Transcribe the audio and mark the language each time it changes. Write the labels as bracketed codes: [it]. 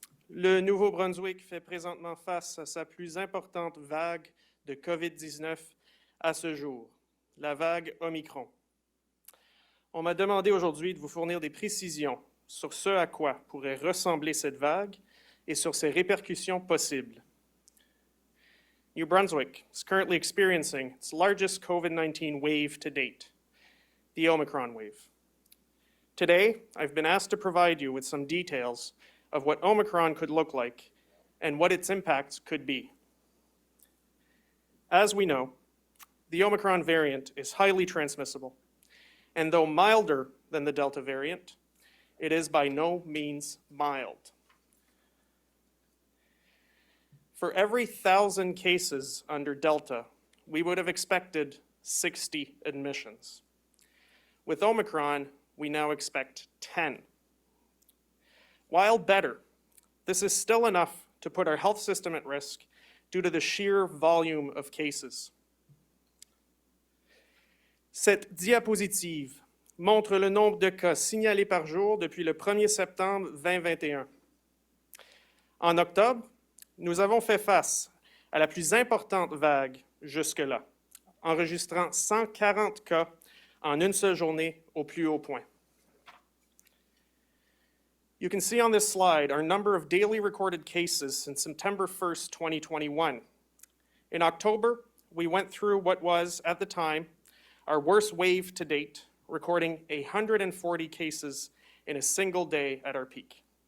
[fr] Le Nouveau-Brunswick fait présentement face à sa plus importante vague de COVID-19 à ce jour, la vague Omicron. On m'a demandé aujourd'hui de vous fournir des précisions sur ce à quoi pourrait ressembler cette vague et sur ses répercussions possibles. [en] New Brunswick is currently experiencing its largest COVID-19 wave to date, the Omicron wave. Today, I've been asked to provide you with some details of what Omicron could look like and what its impacts could be. As we know, the Omicron variant is highly transmissible, and though milder than the Delta variant, it is by no means mild. For every 1,000 cases under Delta, we would have expected 60 admissions. With Omicron, we now expect 10. While better, this is still enough to put our health system at risk due to the sheer volume of cases. [fr] Cette diapositive montre le nombre de cas signalés par jour depuis le 1er septembre 2021. En octobre, nous avons fait face à la plus importante vague jusque-là, enregistrant 140 cas en une seule journée au plus haut point. [en] You can see on this slide our number of daily recorded cases since September 1st, 2021. In October, we went through what was, at the time, our worst wave to date, recording 140 cases in a single day at our peak.